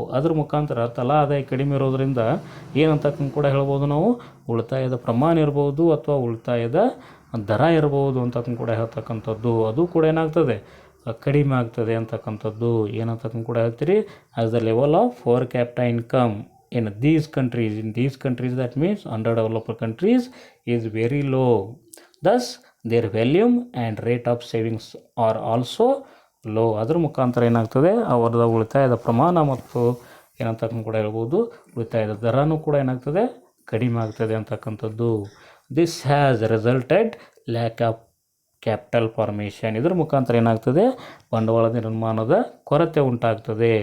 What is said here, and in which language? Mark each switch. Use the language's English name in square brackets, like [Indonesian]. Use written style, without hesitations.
[Kannada] ಅದ್ರ ಮುಖಾಂತರ ತಲಾ ಆದಾಯ ಕಡಿಮೆ ಇರೋದ್ರಿಂದ ಏನಂತಕ್ಕೂ ಕೂಡ ಹೇಳ್ಬೋದು ನಾವು, ಉಳಿತಾಯದ ಪ್ರಮಾಣ ಇರ್ಬೋದು ಅಥವಾ ಉಳಿತಾಯದ ದರ ಇರ್ಬೋದು ಅಂತಕ್ಕೂ ಕೂಡ ಹೇಳ್ತಕ್ಕಂಥದ್ದು. ಅದು ಕೂಡ ಏನಾಗ್ತದೆ, ಕಡಿಮೆ ಆಗ್ತದೆ ಅಂತಕ್ಕಂಥದ್ದು. ಏನಂತಕ್ಕೂ ಕೂಡ ಹೇಳ್ತೀರಿ, [English] As the level of per capita income in these countries that means underdeveloped countries is very low. Thus their volume and rate of savings are also low. [Kannada] ಅದರ ಮುಖಾಂತರ ಏನಾಗ್ತದೆ, ಅವರದ ಉಳಿತಾಯದ ಪ್ರಮಾಣ ಮತ್ತು ಏನಂತಕ್ಕೂ ಕೂಡ ಹೇಳ್ಬೋದು, ಉಳಿತಾಯದ ದರನೂ ಕೂಡ ಏನಾಗ್ತದೆ, ಕಡಿಮೆ ಆಗ್ತದೆ ಅಂತಕ್ಕಂಥದ್ದು. [English] This has resulted lack of capital formation. [Kannada] ಇದರ ಮುಖಾಂತರ ಏನಾಗ್ತದೆ, ಬಂಡವಾಳದ ನಿರ್ಮಾಣದ ಕೊರತೆ ಉಂಟಾಗ್ತದೆ.